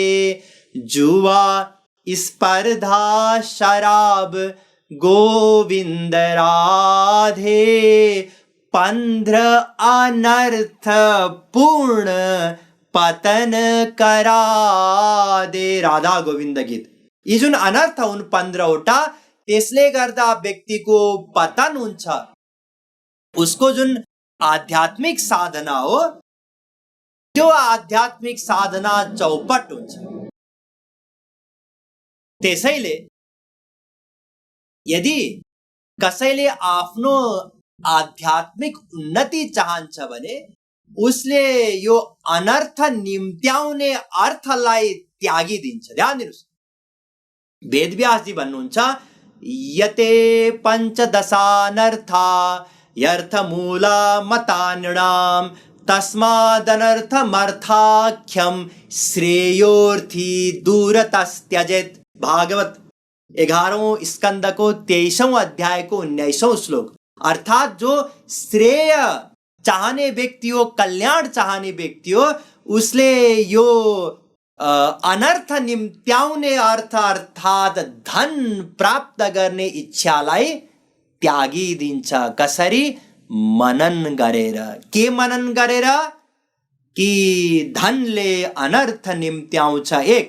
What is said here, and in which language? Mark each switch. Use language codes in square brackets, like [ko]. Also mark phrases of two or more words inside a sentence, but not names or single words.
[hi] जुआ स्पर्धा शराब गोविंद राधे, 15 अनर्थ पूर्ण पतन करा दे। राधा गोविन्द गीत। [ne] यी जुन अनर्थ हुन् 15वटा, त्यसले गर्दा व्यक्तिको पतन हुन्छ। उसको जुन आध्यात्मिक साधना हो त्यो आध्यात्मिक साधना चौपट हुन्छ। त्यसैले यदि कसैले आफ्नो आध्यात्मिक उन्नति चाहन्छ भने उसले यो अनर्थ निम्त्याउने अर्थलाई त्यागिदिन्छ। ध्यान दिनुस्, वेदव्यासजी भन्नुहुन्छ, [sa] यते पंचदशानर्था यर्थमूला मतान्यणाम, तस्मादनर्थमर्थाख्यम श्रेयोर्थी दूरतस्त्यजेत। [ne] भागवत 11वें स्कंद को 23वें अध्याय को 19वें श्लोक। अर्थात जो श्रेय चाहने व्यक्ति हो, कल्याण चाहने व्यक्ति हो, उसले यो अनर्थ निम्त्याउने अर्थ अर्थात धन प्राप्त गर्ने इच्छालाई त्यागिदिन्छ। कसरी? मनन गरेर। के मनन गरेर? कि धनले अनर्थ निम्त्याउँछ, एक।